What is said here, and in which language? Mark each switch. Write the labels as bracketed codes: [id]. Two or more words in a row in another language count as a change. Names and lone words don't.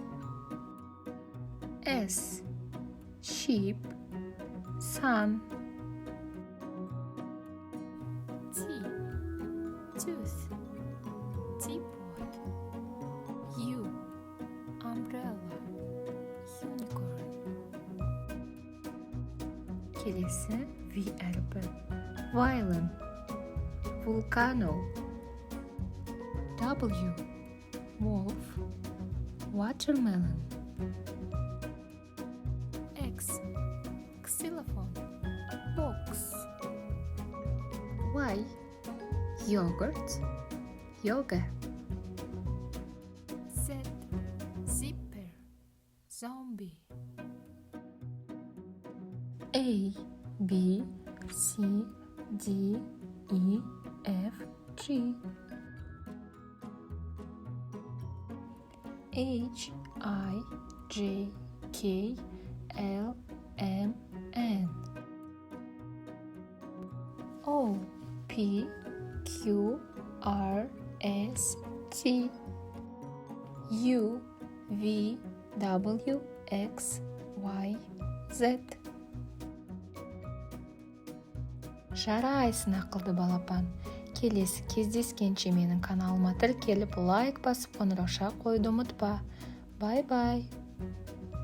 [en] S sheep, sun. T tooth, teapot. U umbrella, unicorn. [kk] Келесі V әріпі, [en] violin, volcano. W wolf, watermelon. X xylophone, box. Y yogurt, yoga. Z zipper, zombie. A B C D E F G. H I J K L M N. O P Q R S T U V W X Y Z. [kk] Жарайсың ақылды балапан. Келесі кездескенше менің каналыма тіркеліп, лайк басып, қоңырауша қоюды ұмытпа. Бай-бай.